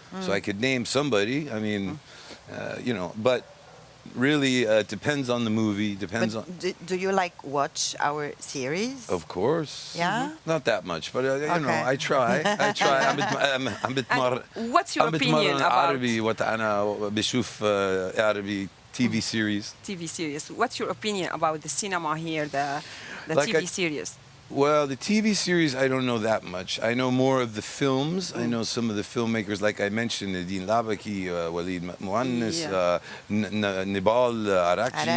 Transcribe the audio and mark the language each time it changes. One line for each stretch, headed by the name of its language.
English: So I could name somebody, I mean, you know, but really it depends on the movie, depends on... Do you like watch our series? Of course. Yeah? Not that much, but you know, Okay. I try. I'm
Arabic: بتمرن.
English: What's your opinion about
Arabic: عربي وأنا بشوف عربي
English: TV series. TV series? What's your opinion about the cinema here, the Like TV I- series? Well, the TV series, I don't know that much. I know more of the films. I know some of the filmmakers, like I mentioned, Nadine Labaki, Walid Muannis, Yeah. Nibal Arakchi.